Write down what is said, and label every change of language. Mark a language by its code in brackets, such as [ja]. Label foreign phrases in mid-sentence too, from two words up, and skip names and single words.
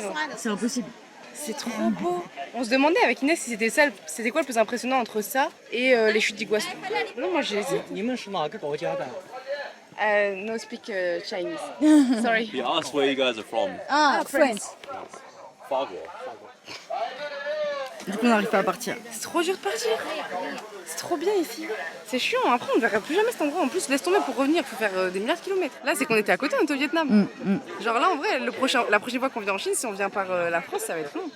[fr] C'est impossible. C'est trop beau. On se demandait avec Inès si c'était ça, c'était quoi le plus impressionnant entre ça et les chutes d'Iguassou. Non, moi j'ai hésité. [zh] 你们是哪个国家的？ [en] No speak Chinese. Sorry. He asked where you guys are from. [fr] Ah, France. [zh] 法国。 [fr] Du coup, on n'arrive pas à partir. C'est trop dur de partir. C'est trop bien ici. C'est chiant. Après, on ne verra plus jamais cet endroit. En plus, laisse tomber pour revenir. Il faut faire des milliards de kilomètres. Là, c'est qu'on était à côté, on était au Vietnam. Genre là, en vrai, la prochaine fois qu'on vient en Chine, si on vient par la France, ça va être long.